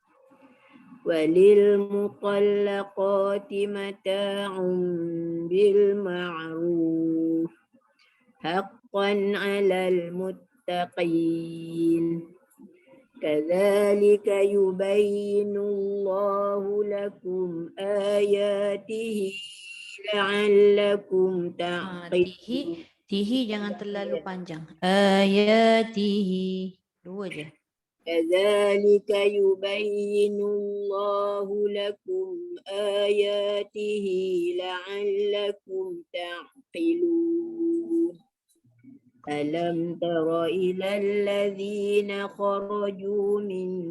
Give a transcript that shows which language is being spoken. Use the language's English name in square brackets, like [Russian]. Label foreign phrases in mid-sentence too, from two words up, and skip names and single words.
[Arabic] وللمطلقات متاع بالمعروف حقا على المتقين. كذلك يبين الله لكم آياته لعلكم تعقلون. [Malay] Tihi jangan terlalu panjang. Ayatihi. Dua je. [Arabic] كذلك يبين الله لكم آياته لعلكم تعقلون. ألم تر إلى الذين خرجوا من